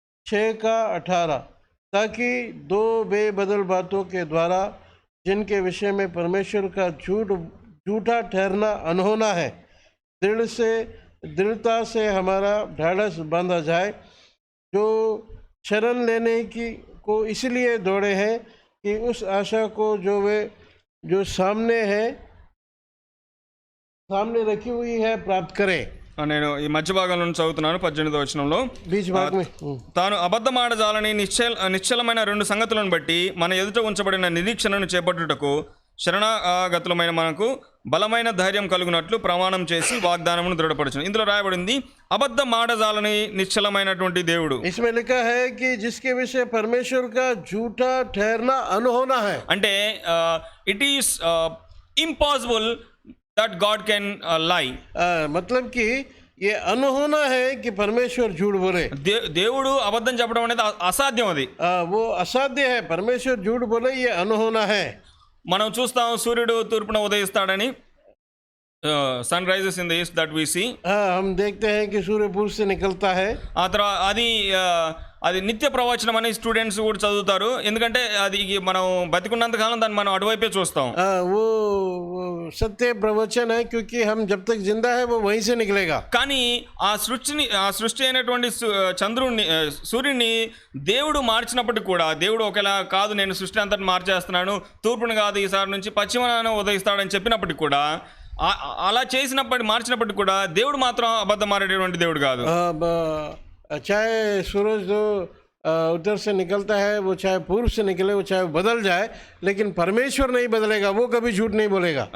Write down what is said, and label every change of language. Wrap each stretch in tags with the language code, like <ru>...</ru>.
<hi>6 का 18, ताकि दो बेबदल बातों के द्वारा जिनके विषय में परमेश्वर का झूठा ठहरना अनहोना है, दृढ़ता से हमारा ढाढ़स बांधा जाए, जो शरण लेने को इसलिए दौड़े हैं कि उस आशा को जो सामने रखी हुई है प्राप्त करें।</hi> <te>నేను ఈ మధ్య భాగంలో చదువుతున్నాను 18వ వచనంలో. తాను అబద్ధమాడజాలని నిశ్చలమైన రెండు సంగతులను బట్టి మన ఎదుట ఉంచబడిన నిరీక్షణను చేపట్టుటకు శరణాగతులమైన మనకు బలమైన ధైర్యం కలుగునట్లు ప్రమాణం చేసి వాగ్దానమును దృఢపరచును. ఇందులో రాయబడింది అబద్ధమాడజాలని నిశ్చలమైనటువంటి దేవుడు.</te> <hi>इसमें लिखा है कि जिसके विषय परमेश्वर का झूठा ठहरना अनहोना है।</hi> <en>అంటే it is impossible that God can lie.</en> <hi>मतलब कि ये अनहोना है कि परमेश्वर झूठ बोले।</hi> <te>దేవుడు అబద్ధం చెప్పడం అనేది అసాధ్యం. అది</te> <hi>वो असाध्य है, परमेश्वर झूठ बोले, ये अनहोना है।</hi> <te>మనం చూస్తాం సూర్యుడు తూర్పున ఉదయిస్తాడని,</te> <en>Sun rises in the east that we see.</en> <hi>हम देखते हैं कि सूर्य पूर्व से निकलता है।</hi> <te>ఆ తర్వాత అది నిత్య ప్రవచనం అని స్టూడెంట్స్ కూడా చదువుతారు. ఎందుకంటే అది మనం బతికున్నంత కాలం దాన్ని మనం అటువైపే చూస్తాం.</te> <hi>वो सत्य प्रवचन है, क्योंकि हम जब तक जिंदा है वो वहीं से निकलेगा।</hi> <te>కానీ ఆ సృష్టి అయినటువంటి సూర్యుడిని దేవుడు మార్చినప్పటికి కూడా దేవుడు ఒకేలా కాదు, నేను సృష్టి అంతటి మార్చేస్తున్నాను, తూర్పును కాదు ఈసారి నుంచి పశ్చిమాన ఉదయిస్తాడని చెప్పినప్పటికి కూడా, అలా మార్చినప్పటికి కూడా దేవుడు మాత్రం అబద్ధం ఆడేటువంటి దేవుడు కాదు.</te> <hi>चाहे सूरज जो उत्तर से निकलता है, वो चाहे पूर्व से निकले, वो चाहे बदल जाए, लेकिन परमेश्वर नहीं बदलेगा, वो कभी झूठ नहीं बोलेगा।</hi>